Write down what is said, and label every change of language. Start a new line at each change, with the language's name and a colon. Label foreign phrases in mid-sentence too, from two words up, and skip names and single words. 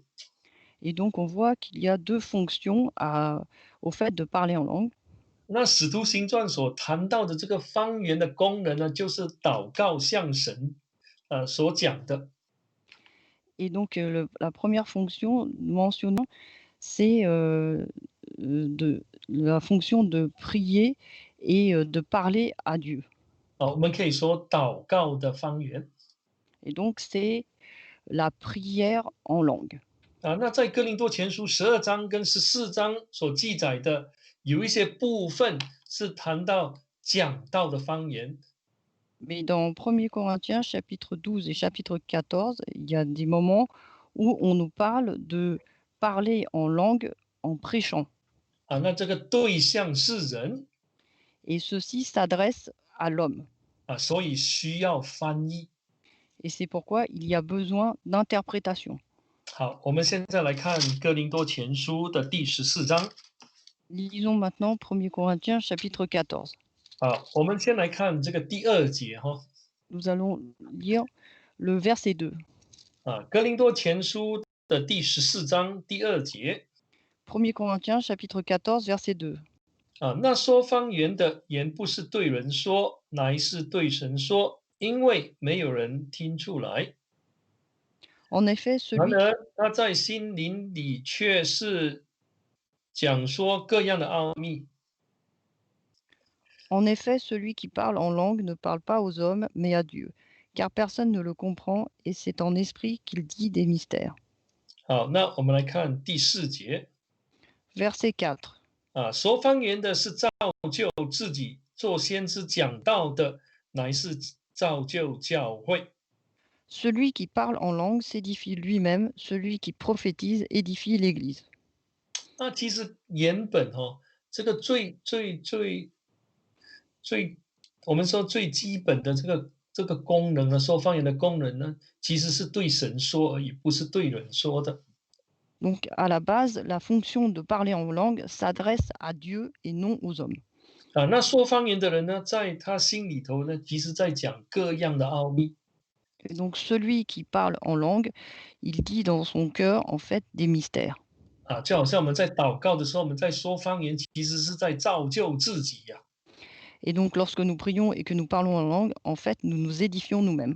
French: Et donc on voit qu'il y a 2 fonctions au fait de parler en langue.
Chinese: 那使徒行传所谈到的这个方言的功能呢，就是祷告向神所讲的。
French: Et donc la première fonction mentionnant, c'est, de la fonction de prier et de parler à Dieu.
Chinese: 我们可以说祷告的方言。
French: Et donc c'est la prière en langue.
Chinese: 那在哥林多前书12章跟14章所记载的，有一些部分是谈到讲道的方言。
French: Mais dans 1er Corinthiens chapitre 12 et chapitre 14, il y a des moments où on nous parle de parler en langue en prêchant.
Chinese: 那这个对象是人。
French: Et ceci s'adresse à l'homme.
Chinese: 所以需要翻译。
French: Et c'est pourquoi il y a besoin d'interprétation.
Chinese: 好，我们现在来看哥林多前书的第14章。
French: Lisons maintenant 1er Corinthiens chapitre 14.
Chinese: 我们先来看这个第2节
French: Nous allons lire le verset 2.
Chinese: 哥林多前书的第14章第2节。
French: 1er Corinthiens chapitre 14 verset 2.
Chinese: 那说方言的言不是对人说，乃是对神说，因为没有人听出来。
French: En effet,
Chinese: 然
French: celui
Chinese: 而他在心灵里却是讲说各样的奥秘。
French: En effet, celui qui parle en langue ne parle pas aux hommes, mais à Dieu, car personne ne le comprend, et c'est en esprit qu'il dit des mystères.
Chinese: 好，那我们来看第4节。
French: Verset 4.
Chinese: 说方言的是造就自己，做先知讲道的乃是造就教会。
French: Celui qui parle en langue s'édifie lui-même, celui qui prophétise édifie l'Église.
Chinese: 其实原本这个最，我们说最基本的这个功能呢，说方言的功能呢，其实是对神说而已，不是对人说的。
French: Donc, à la base, la fonction de parler en langue s'adresse à Dieu et non aux hommes.
Chinese: 那说方言的人呢，在他心里头呢，其实在讲各样的奥秘。
French: Et donc, celui qui parle en langue, il dit dans son cœur, en fait, des mystères.
Chinese: 就好像我们在祷告的时候，我们在说方言，其实是在造就自己呀。
French: Et donc, lorsque nous prions et que nous parlons en langue, en fait, nous nous édifions nous-mêmes.